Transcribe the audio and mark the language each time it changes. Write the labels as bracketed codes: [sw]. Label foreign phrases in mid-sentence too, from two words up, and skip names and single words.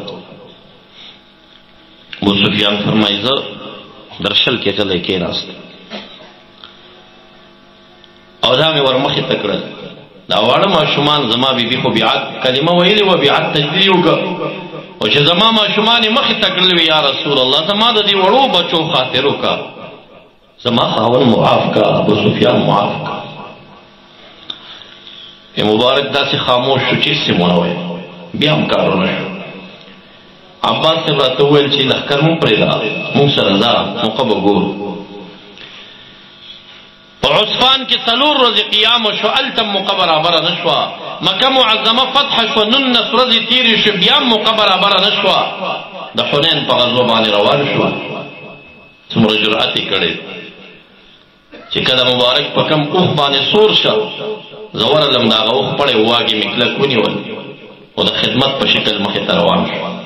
[ps] ابو سفیان فرمایي زه درشل کې چلے کې ناست او دا مې ورمخې ته کړل دا واړه ماشومان زما بیبي خو بیعت کلمه ویلې وه بیعت تجدید وکړه او چې زما ماشومان یې مخې ته کړل وي [ar] یا رسول الله [ps] زما د دې وړو بچو خاطر وکړه زما خاون معاف کا ابو سفیان معاف کا یہ مبارک داسې خاموش شو چې هېڅ ونه ویل بیا هم کارونه شو عباس سے راته وویل چې لښکر مو پرېږده موږ سره ځه موقع به ګورو په عصفان کې 4 ورځې قیام شو هلته موقع برابره نه شوه مکه معظمه فتح شوه 19 ورځې تېرې شوې بیا هم موقع برابره نه شوه د حنین په غزوه باندې روان شو څومره جرأت یې کړی چې کله مبارک په کم اوښ باندې سور شه زه ورغلم د هغه اوښ پړی واګې مې کلک ونیول او د خدمت په شکل مخې ته روان شو